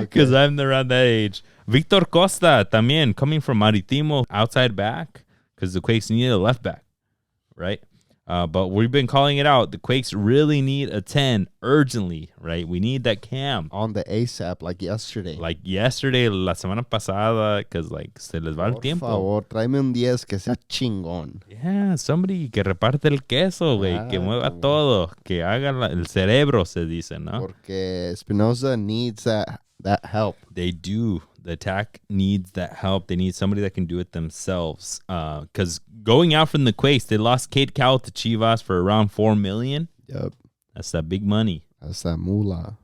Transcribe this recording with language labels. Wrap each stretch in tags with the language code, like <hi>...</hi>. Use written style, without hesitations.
<en>Because I'm around that age. Victor Costa, también, coming from Maritimo, outside back, because the Quakes needed a left back, right? But we've been calling it out. The Quakes really need a 10 urgently, right? We need that cam. On the ASAP, like yesterday.</en> <es>La semana pasada, because se les va el tiempo. Por favor, tráeme un 10 que sea chingón. Yeah, somebody que reparte el queso, güey, que mueva todo, que haga el cerebro, se dice, ¿no?</es> <en>Porque Espinosa needs that help. They do. The attack needs that help. They need somebody that can do it themselves. Because going out from the Quakes, they lost Kate Cowell to Chivas for around $4 million. Yep. That's that big money. That's that moolah.</en>